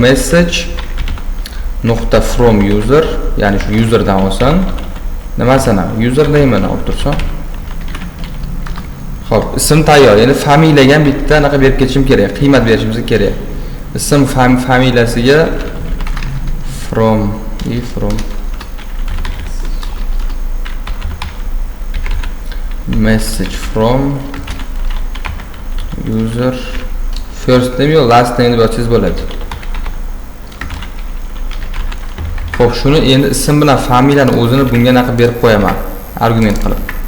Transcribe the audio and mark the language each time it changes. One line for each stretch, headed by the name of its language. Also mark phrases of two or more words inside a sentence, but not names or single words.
Uzbek: Message nuqta
English: from user,
Uzbek: ya'ni shu userdan olsin. Nimasini? User deyman olib tursa. Xo'p, ism tayyor. Endi familiyaga ham bitta anaqa berib ketishim kerak, qiymat berishimiz kerak. Ism familiyasiga
English: from message from user first name
Uzbek: yo
English: last name
Uzbek: deb yozsangiz bo'ladi. Xo'p, shuni endi ism bilan familiyani o'zini bunga anaqa berib qo'yaman, argument qilib.